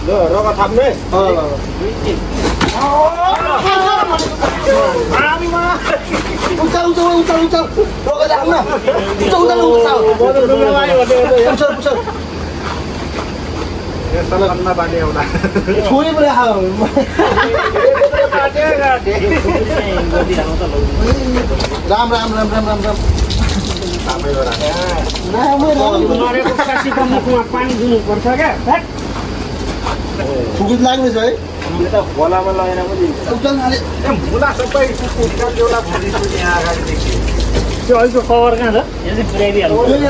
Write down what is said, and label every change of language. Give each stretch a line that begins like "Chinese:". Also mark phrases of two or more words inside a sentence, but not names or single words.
Nepali: रगत थाप्ने उचाल उचाल उचाल उचाल रगत हाल्न उचाल उचाल उचाल उचाल छोरी पनि राम राम राम राम राम राम। पानी दिनुपर्छ क्या फुकुट लाग्ने छ है। खोलामा लगेर पनि मुला सबै त्यो अहिलेको कभर कहाँ छ? यो चाहिँ पुऱ्याइदिइहाल्नु।